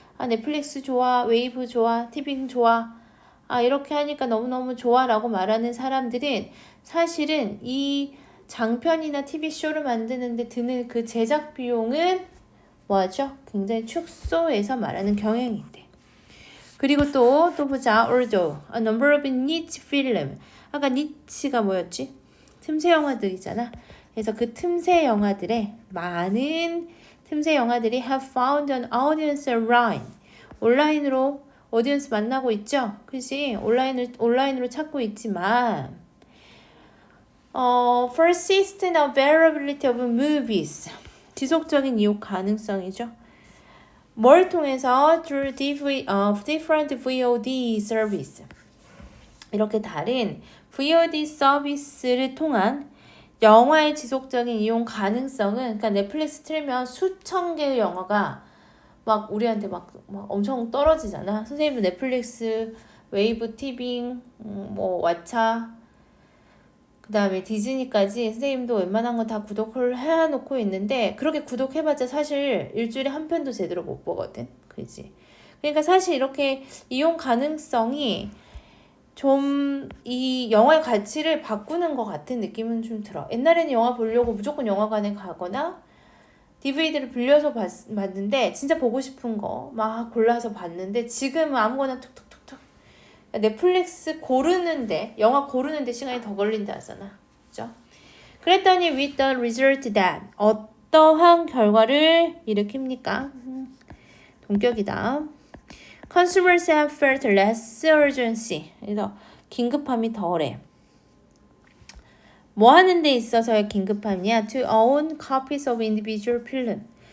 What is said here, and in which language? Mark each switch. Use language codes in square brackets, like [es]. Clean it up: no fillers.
[ko] 넷플릭스 좋아, 웨이브 좋아, 티빙 좋아. 이렇게 하니까 너무너무 좋아라고 말하는 사람들은 사실은 이 장편이나 TV쇼를 만드는데 드는 그 제작 비용은 뭐하죠? 굉장히 축소해서 말하는 경향이 있대. 그리고 또 보자. [en] Although a number of niche film. [ko] 아까 niche가 뭐였지? 틈새 영화들이잖아. 그래서 그 틈새 영화들의 많은 틈새 영화들이 [en] have found an audience online. [ko] 온라인으로 오디언스 만나고 있죠? 그치? 온라인으로 찾고 있지만 [en] persistent availability of movies. [ko] 지속적인 이용 가능성이죠. 뭘 통해서? [en] through different VOD service. [ko] 이렇게 다른 VOD 서비스를 통한 영화의 지속적인 이용 가능성은 그러니까 넷플릭스 틀면 수천 개의 영화가 막 우리한테 막 엄청 떨어지잖아. 선생님도 넷플릭스, 웨이브, 티빙, 뭐 왓챠, 그 다음에 디즈니까지 선생님도 웬만한 거 다 구독을 해놓고 있는데 그렇게 구독해봤자 사실 일주일에 한 편도 제대로 못 보거든. 그지? 그러니까 사실 이렇게 이용 가능성이 좀 이 영화의 가치를 바꾸는 것 같은 느낌은 좀 들어. 옛날에는 영화 보려고 무조건 영화관에 가거나 DVD를 빌려서 봤는데 진짜 보고 싶은 거 막 골라서 봤는데 지금은 아무거나 툭툭툭툭 넷플릭스 고르는데 영화 고르는데 시간이 더 걸린다 하잖아. 그죠? 그랬더니 [en] with the result that [ko] 어떠한 결과를 일으킵니까? 동격이다. [en] Consumers have felt less urgency. [ko] 그래서 긴급함이 덜해. 뭐 하는 데 있어서의 긴급함이야? [en] To own copies of individual film.